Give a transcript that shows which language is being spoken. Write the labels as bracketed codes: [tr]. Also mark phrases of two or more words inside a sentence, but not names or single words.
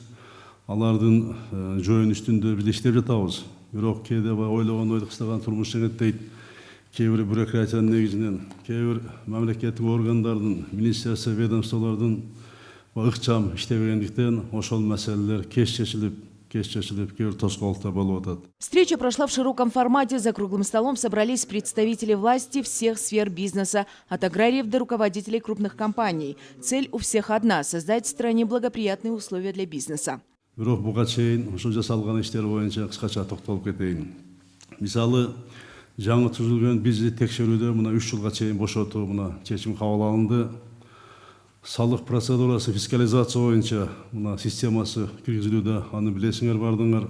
[ky] Алардын жоюн үстүндө биз иштеп жатабыз. Бирок кээде ойлогон ойду кыстаган турмуш жеңет. Кээ бир бюрократиянын негизинен, кээ бир мамлекеттик органдардын, министерство, ведомстволордун ыкчам иштебегендиктен ошол маселелер кеч чечилип, [ru] Встреча прошла в широком формате. За круглым столом собрались представители власти всех сфер бизнеса, от аграриев до руководителей крупных компаний. Цель у всех одна – создать в стране благоприятные условия для бизнеса. [ky] Мисалы, жаңы түзүлгөн бизди текшерүүдө мына 3 жылга чейин бошотуу мына чечим кабыл алынды. Салық процедурасы, фискализация боюнча мына системасы киргизилүүдө, аны билесиңер бардыңар.